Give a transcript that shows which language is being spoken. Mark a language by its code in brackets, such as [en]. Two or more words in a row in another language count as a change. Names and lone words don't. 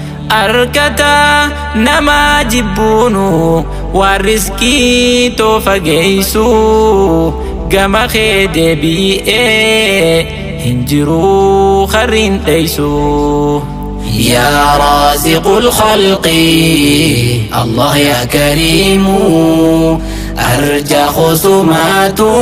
[om] Arkata nama jibbuunu waan riskii too fageessu, gama kee deebi'ee hin jiru karriin dheeysu. [ar] يا رازق الخلق، الله يا كريم، أرجى خصومات